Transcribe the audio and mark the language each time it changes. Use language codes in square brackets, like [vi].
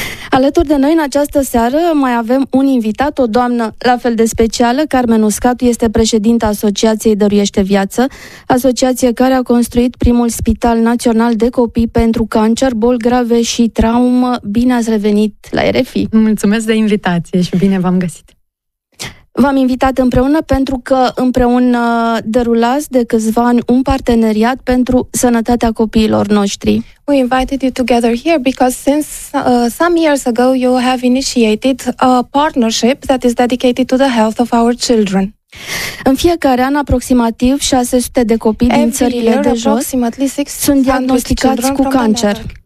[ro] Alături de noi în această seară mai avem un invitat, o doamnă la fel de specială, Carmen Uscatu, este președinta Asociației Dăruiește Viață, asociație care a construit primul spital național de copii pentru cancer, boli grave și traumă. Bine ați revenit la RFI. Mulțumesc de invitație și bine v-am găsit. V-am invitat împreună pentru că împreună derulați de câțiva ani un parteneriat pentru sănătatea copiilor noștri. [en] We invited you together here because since some years ago you have initiated a partnership that is dedicated to the health of our children. [ro] În fiecare an aproximativ 600 de copii din Țările de Jos sunt diagnosticați cu cancer.